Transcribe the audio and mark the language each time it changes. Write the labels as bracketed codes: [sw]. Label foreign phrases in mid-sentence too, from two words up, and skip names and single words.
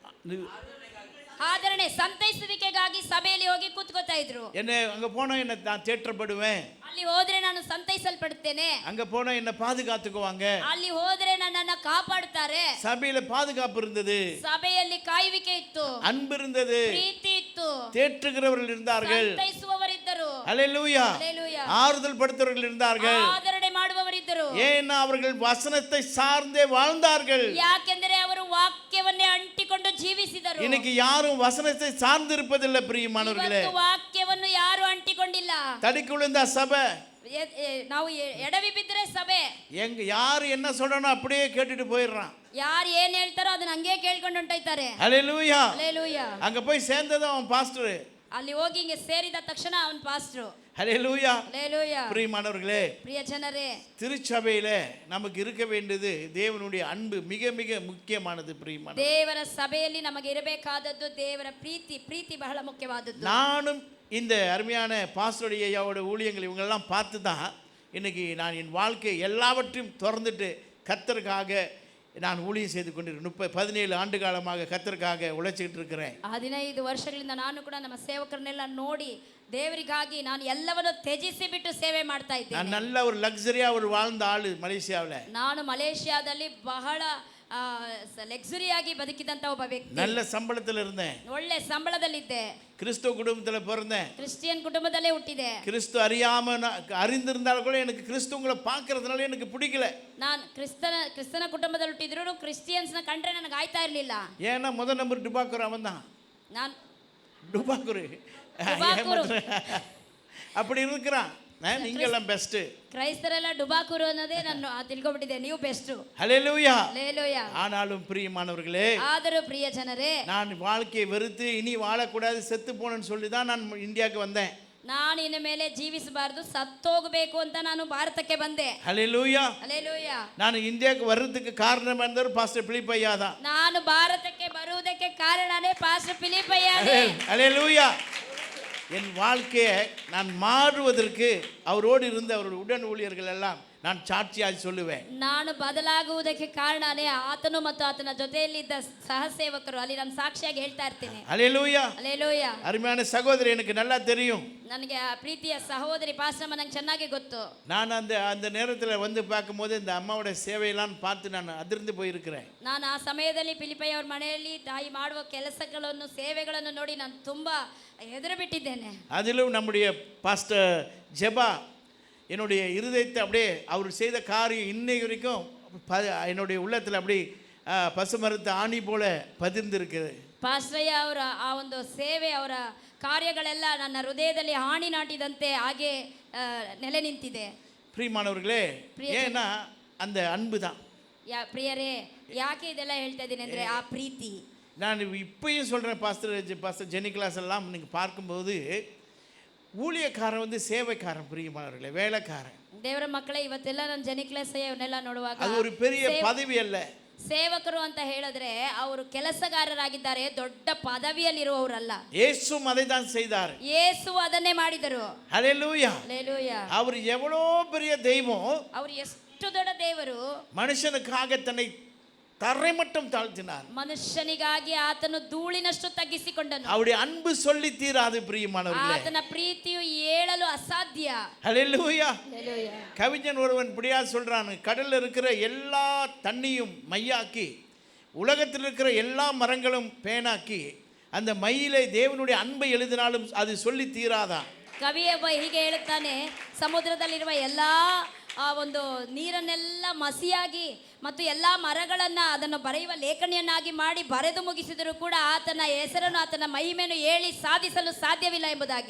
[kn] ಆದರಣೆ ಸಂತೈಸುವಿಕೆಗಾಗಿ ಸಭೆಯಲ್ಲಿ ಹೋಗಿ ಕೂತ್ಕೋತಾ ಇದ್ರು. [ta] என்ன அங்க போனா என்ன நான் தேற்றப்படுவேன், [kn] ಅಲ್ಲಿ ಹೋದ್ರೆ ನಾನು ಸಂತೈಸಲ್ಪಡುತ್ತೇನೆ, [ta] அங்க போனா என்ன பாதுகாத்துக்குவாங்க, [kn] ಅಲ್ಲಿ ಹೋದ್ರೆ ನನ್ನನ್ನ ಕಾಪಾಡುತ್ತಾರೆ. [ta] சபையில பாதுகாப்பு இருந்தது, [kn] ಸಭೆಯಲ್ಲಿ ಕಾಯುವಿಕೆ ಇತ್ತು, [ta] அன்பு இருந்தது, [kn] ಪ್ರೀತಿ ಇತ್ತು, [ta] தேற்றுகிறவர்கள் இருந்தார்கள். [kn] ಸಂತೈಸುವವರಿದ್ದರು. [ta] ஹல்லேலூயா. [kn] ಹಲ್ಲೆಲೂಯಾ. [ta] ஆறுதல் படுத்துறவர்கள் இருந்தார்கள். [kn] ಆದರಣೆ ಮಾಡುವವರಿದ್ದರು. [ta] ஏன்னா அவர்கள் வசனத்தை சார்ந்தே வாழ்ந்தார்கள். [kn] ಯಾಕೆಂದರೆ ಅವರು ವಾಕ್ಯವನ್ನೇ ಅಂಟಿಕೊಂಡು ಜೀವಿಸಿದರು. [ta] இன்னைக்கு யாரும் வசனத்தை சார்ந்து இருப்பதில்லை. பிரியமானவர்களே, [kn] ಇವತ್ತು ವಾಕ್ಯವನ್ನು ಯಾರು ಅಂಟಿಕೊಂಡಿಲ್ಲ. [ta] தடிக்கு விழுந்த சபை, [kn] ನಾವು ಎಡವಿ ಬಿದ್ದರೆ ಸಭೆ, [ta] யார் என்ன சொல்றனோ அப்படியே கேட்டுட்டு போயிடுறான். [kn] ಯಾರು ಏನ್ ಹೇಳ್ತಾರೋ ಅದನ್ನ ಹಂಗೆ ಕೇಳ್ಕೊಂಡು ಹೊಂಟೋಯ್ತಾರೆ. [ta] ஹல்லேலூயா. [kn] ಹಲ್ಲೆಲೂಯಾ. [ta] அங்க போய் சேர்ந்ததும் அவன் பாஸ்டர். [kn] ಅಲ್ಲಿ ಹೋಗಿ ಹಿಂಗೆ ಸೇರಿದ ತಕ್ಷಣ ಅವನ್ ಪಾಸ್ಟ್ರು. [ta] ஹல்லேலூயா. [kn] ಹಲ್ಲೆಲೂಯಾ. [ta] பிரியமானவர்களே, [kn] ಪ್ರಿಯ ಜನರೇ, [ta] திருச்சபையில நமக்கு இருக்க வேண்டியது தேவனுடைய அன்பு மிக மிக முக்கியமானது. பிரியமான [kn] ದೇವರ ಸಭೆಯಲ್ಲಿ ನಮಗೆ ಇರಬೇಕಾದದ್ದು ದೇವರ ಪ್ರೀತಿ ಬಹಳ ಮುಖ್ಯವಾದದ್ದು. [ta] நானும் இந்த அருமையான பாஸ்டருடைய ஐயாவோட ஊழியங்கள் இவங்களெல்லாம் பார்த்து தான் இன்னைக்கு நான் என் வாழ்க்கை எல்லாவற்றையும் திறந்துட்டு கர்த்தருக்காக நான் ஊழியம் செய்து கொண்டிருக்கிறேன். 17 ஆண்டு காலமாக கர்த்தருக்காக உழைச்சிட்டு இருக்கிறேன். [kn] 15 ವರ್ಷಗಳಿಂದ ನಾನು ಕೂಡ ನಮ್ಮ ಸೇವಕರನ್ನೆಲ್ಲ ನೋಡಿ ದೇವರಿಗಾಗಿ ನಾನು ಎಲ್ಲವನ್ನು ತ್ಯಜಿಸಿ ಬಿಟ್ಟು ಸೇವೆ ಮಾಡ್ತಾ [ta] நான் [kn] ಇದ್ದೇನೆ. [ta] நல்ல ஒரு லக்ஸரியா ஒரு வாழ்ந்த ஆளு மலேசியாவில். [kn] ನಾನು ಮಲೇಷಿಯಾದಲ್ಲಿ ಬಹಳ ಲಕ್ಸುರಿಯಾಗಿ ಬದುಕಿದಂತ ಒಬ್ಬ ವ್ಯಕ್ತಿ. [ta] நல்ல சம்பளத்தில் இருந்தேன். [kn] ಒಳ್ಳೆ ಸಂಬಳದಲ್ಲಿದ್ದೆ. [ta] கிறிஸ்துவ குடும்பத்தில் பிறந்தேன். [kn] ಕ್ರಿಶ್ಚಿಯನ್ ಕುಟುಂಬದಲ್ಲೇ ಹುಟ್ಟಿದೆ. [ta] கிறிஸ்து அறிந்திருந்தாலும் கூட எனக்கு கிறிஸ்துவங்களை பார்க்கறதுனால எனக்கு பிடிக்கல. [kn] ನಾನು ಕ್ರಿಸ್ತನ ಕುಟುಂಬದಲ್ಲಿ ಹುಟ್ಟಿದ್ರು ಕ್ರಿಶ್ಚಿಯನ್ಸ್ನ ಕಂಡ್ರೆ ನನಗೆ ಆಯ್ತಾ ಇರಲಿಲ್ಲ. [ta] ஏன்னா முதல் நம்பர் டுபாக்கூர் அவன் தான். [kn] ನಾನು [ta] டுபாக்கூர் அப்படி இருக்கிறான். நீங்கெல்லாம் பெஸ்ட். [kn] ಕ್ರೈಸ್ತರೆಲ್ಲ ಡುಬಾಕೂರು ಅನ್ನೋದೇ ನಾನು ತಿಳ್ಕೊಬಿಟ್ಟಿದೆ. ನೀವು ಬೆಸ್ಟ್. [ta] ஹல்லேலூயா. [kn] ಹಲ್ಲೆಲೂಯಾ. [ta] ஆனாலும் பிரியமானவர்களே, [kn] ಆದರೂ ಪ್ರಿಯ ಜನರೇ, [ta] நான் வாழ்க்கையை வெறுத்து இனி வாழக்கூடாது செத்து போனேன்னு சொல்லி தான் நான் இந்தியாவுக்கு வந்தேன். [kn] ನಾನು ಇನ್ನು ಮೇಲೆ ಜೀವಿಸಬಾರದು, ಸತ್ತೋಗಬೇಕು ಅಂತ ನಾನು ಭಾರತಕ್ಕೆ ಬಂದೆ. [ta] ஹல்லேலூயா. [kn] ಹಲ್ಲೆಲೂಯಾ. [ta] நான் இந்தியாவுக்கு வர்றதுக்கு காரணம் இருந்தவர் பாஸ்டர் பிலிப்பையா தான். [kn] ನಾನು ಭಾರತಕ್ಕೆ ಬರುವುದಕ್ಕೆ ಕಾರಣನೇ ಪಾಸ್ಟರ್ ಫಿಲಿಪ್ಪಯ್ಯನೇ. [ta] ஹல்லேலூயா. என் வாழ்க்கையை நான் மாறுவதற்கு அவரோடு இருந்த அவருடைய உடன் ஊழியர்கள் எல்லாம் நான் சாட்சியாக சொல்லுவேன். [kn] ನಾನು ಬದಲಾಗುವುದಕ್ಕೆ ಕಾರಣನೇ ಆತನು ಮತ್ತು ಆತನ ಜೊತೆಯಲ್ಲಿದ್ದ ಸಹಸೇವಕರು. ಅಲ್ಲಿ ನಾನು ಸಾಕ್ಷಿಯಾಗಿ ಹೇಳ್ತಾ ಇರ್ತೀನಿ. [ta] ஹல்லேலூயா. [kn] ಹಲ್ಲೆಲೂಯಾ. [ta] அருமையான சகோதரி, எனக்கு நல்லா தெரியும். [kn] ನನಗೆ ಆ ಪ್ರೀತಿಯ ಸಹೋದರಿ ಪಾಸ್ಟರ್ ನಂಗೆ ಚೆನ್ನಾಗಿ ಗೊತ್ತು. [ta] நான் அந்த நேரத்தில் வந்து பார்க்கும்போது இந்த அம்மாவோட சேவையெல்லாம் பார்த்து நான் அதிர்ந்து போயிருக்கிறேன். [kn] ನಾನು ಆ ಸಮಯದಲ್ಲಿ ಫಿಲಿಪ್ಪಯ್ಯ ಅವರ ಮನೆಯಲ್ಲಿ ತಾಯಿ ಮಾಡುವ ಕೆಲಸಗಳನ್ನು ಸೇವೆಗಳನ್ನು ನೋಡಿ ನಾನು ತುಂಬ ಹೆದರು ಬಿಟ್ಟಿದ್ದೇನೆ. [ta] அதிலும் நம்முடைய பாஸ்டர் ஜெபா என்னுடைய இருதயத்தை அப்படியே அவர் செய்த காரியம் இன்னை வரைக்கும் என்னுடைய உள்ளத்தில் அப்படி பசுமரத்து ஆணி போல பதிர்ந்திருக்குது. [kn] ಪಾಸ್ಟಯ್ಯ ಅವರ ಆ ಒಂದು ಸೇವೆ, ಅವರ ಕಾರ್ಯಗಳೆಲ್ಲ ನನ್ನ ಹೃದಯದಲ್ಲಿ ಹಾಣಿ ನಾಟಿದಂತೆ ಹಾಗೆ ನೆಲೆ ನಿಂತಿದೆ. [ta] பிரியமானவர்களே, ஏன்னா அந்த அன்பு தான். [kn] ಪ್ರಿಯರೇ, ಯಾಕೆ ಇದೆಲ್ಲ ಹೇಳ್ತಾ ಇದ್ದೀನಿ ಅಂದರೆ ಆ ಪ್ರೀತಿ. [ta] நான் இப்பயும் சொல்கிறேன், பாஸ்டர் ஜெனி கிளாஸ் எல்லாம் நீங்கள் பார்க்கும்போது ஊழியக்காரன் வந்து சேவைக்காரன், பிரியமானவர்களே, வேலைக்காரன். [kn] ದೇವರ ಮಕ್ಕಳೇ, ಇವತ್ತೆಲ್ಲ ನಾನು ಜೆನಿ ಕ್ಲಾಸ್ ಇವನ್ನೆಲ್ಲ ನೋಡುವಾಗ [ta] அது ஒரு பெரிய பதவி அல்ல. [kn] ಸೇವಕರು ಅಂತ ಹೇಳಿದ್ರೆ ಅವರು ಕೆಲಸಗಾರರಾಗಿದ್ದಾರೆ, ದೊಡ್ಡ ಪದವಿಯಲ್ಲಿರುವವರಲ್ಲ. [ta] இயேசு அதை தான் செய்தார். [kn] ಯೇಸು ಅದನ್ನೇ ಮಾಡಿದರು. [ta] ஹல்லேலூயா. [kn] ಹಲ್ಲೆಲೂಯಾ. [ta] அவர் எவ்வளோ பெரிய தெய்வம், [kn] ಅವರು ಎಷ್ಟು ದೊಡ್ಡ ದೇವರು, [ta] மனுஷனுக்காக தன்னை தரை மட்டும் தாழ்த்தினார். [kn] ಮನುಷ್ಯನಿಗಾಗಿ ಆತನು ಧೂಳಿನಷ್ಟು ತಗ್ಗಿಸಿಕೊಂಡನು. [ta] அவருடைய அன்பு சொல்லி தீராது, பிரியமானவர்களே. [kn] ಆತನ ಪ್ರೀತಿಯು ಹೇಳಲು ಅಸಾಧ್ಯ. [ta] ஹல்லேலூயா. [kn] ಹಲ್ಲೆಲೂಯಾ. [ta] கவிஞன் ஒருவன் இப்படியா சொல்றான், கடல்ல இருக்கிற எல்லா தண்ணியும் மையாக்கி, உலகத்தில் இருக்கிற எல்லா மரங்களும் பேனாக்கி, அந்த மையிலே தேவனுடைய அன்பை எழுதினாலும் அது சொல்லி தீராதான். [kn] ಕವಿಯೊಬ್ಬ ಹೀಗೆ ಹೇಳುತ್ತಾನೆ, ಸಮುದ್ರದಲ್ಲಿರುವ ಎಲ್ಲ ಆ ಒಂದು ನೀರನ್ನೆಲ್ಲ ಮಸಿಯಾಗಿ ಮತ್ತು ಎಲ್ಲ ಮರಗಳನ್ನು ಅದನ್ನು ಬರೆಯುವ ಲೇಖನಿಯನ್ನಾಗಿ ಮಾಡಿ ಬರೆದು ಮುಗಿಸಿದರೂ ಕೂಡ ಆತನ ಹೆಸರನ್ನು, ಆತನ ಮಹಿಮೆಯನ್ನು ಹೇಳಿ ಸಾಧಿಸಲು ಸಾಧ್ಯವಿಲ್ಲ ಎಂಬುದಾಗಿ.